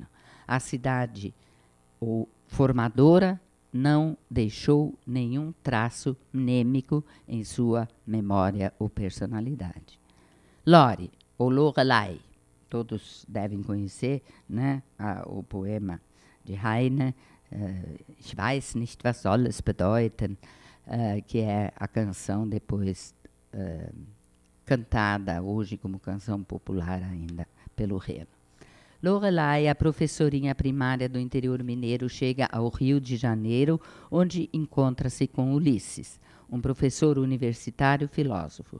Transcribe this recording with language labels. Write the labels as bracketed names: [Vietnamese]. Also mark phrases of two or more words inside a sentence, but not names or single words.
[Portuguese] A cidade formadora não deixou nenhum traço mnêmico em sua memória ou personalidade. Lore, ou Lorelei, todos devem conhecer, né, o poema de Heine, [German] Ich weiß nicht, was soll es bedeuten, [Portuguese] que é a canção depois cantada hoje como canção popular ainda pelo Reno. Lorelei, a professorinha primária do interior mineiro, chega ao Rio de Janeiro, onde encontra-se com Ulisses, um professor universitário filósofo.